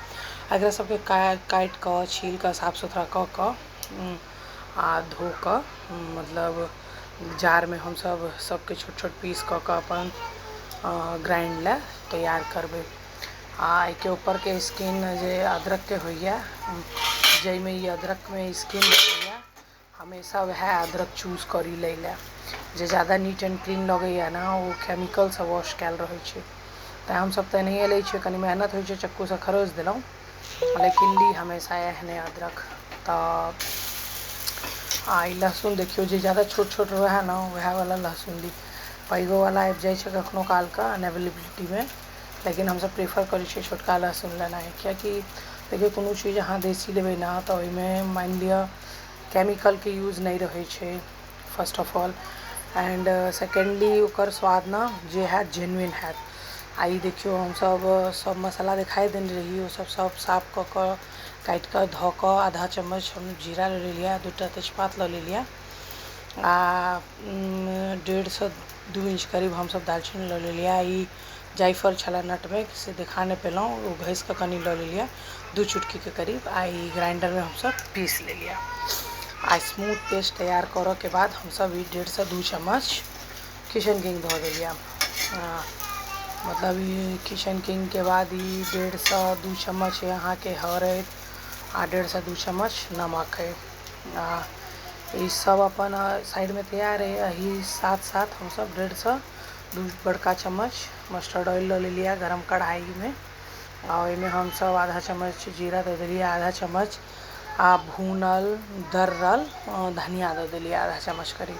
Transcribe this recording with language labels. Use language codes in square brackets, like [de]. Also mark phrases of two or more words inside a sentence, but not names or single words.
[mai] एकरा सबके काटि कऽ छील कऽ साफ सुथरा कऽ कऽ आ धो कऽ मतलब जार में हम सब सबके छोट छोट पीस कऽ कऽ अपन ग्राइंड ला तैयार करबै। आ एके ऊपर के स्किन जे अदरक के होइए जाहिमे ई अदरक में स्किन होइए हमेशा वह अदरक चूज करी लै लए जे ज़्यादा [en] neat and clean [mai] लगैए ना ओ केमिकल से वॉश कैल रहै छै। तो हम सब तो एनाहिए लै छियै, कनी मेहनत होइ छै, चक्कू से खरोच देलहुँ लेकिन ली हमेशा एहने अदरक। तो ई लहसुन देखियो जे ज़्यादा छोट छोट रहे ना वह वाला लहसुन ली, पैगो वाला आबि जाइ छै कखनो काल के अनअवेलेबिलिटी में, लेकिन हम सब प्रेफर करै छियै छोटका लहसुन लेनाइ कियाकि देखियो कोनो चीज अहाँ देसी लेबै ना तो ओहिमे मान लिअ केमिकल के यूज नहीं रहै छै [en] first of all and secondly [mai] ओकर स्वाद ना जे हैत जेन्युइन हैत। आई देखियो हम सब मसाला दिखाई देने रही ओ सब साफ कऽ कऽ काटि कऽ धऽ कऽ आधा चम्मच हम जीरा लऽ लेलिए, 2टा तेजपात लऽ लेलिए आ 1.5 से 2 इंच करीब हम सब दालचीनी लऽ लेलिए। ई जायफल छला नटमेग से देखा नहीं पेलहुँ वो घसि कऽ कनी लऽ लेलिए 2 चुटकी के करीब आ ई ग्राइंडर में हम सब पीस लेलिए। आ स्मूथ पेस्ट तैयार करऽ के बाद हम सब 1.5 से 2 चम्मच किचन किंग धऽ देलिए। मतलब ई किचन किंग के बाद 1.5 से 2 चम्मच यहाँ के हरैद आ 1.5 से 2 चम्मच नमक है। ई सब अपन साइड में तैयार है। यही साथ साथ हम सब 1.5 से 2 बड़का चम्मच [en] mustard oil [mai] लऽ लेलिए गरम कढ़ाई में और इनमें हम सब आधा चम्मच जीरा दे देलिए, आधा चम्मच आ भूनल दर्रल धनिया दे दिली आधा चम्मच करीब।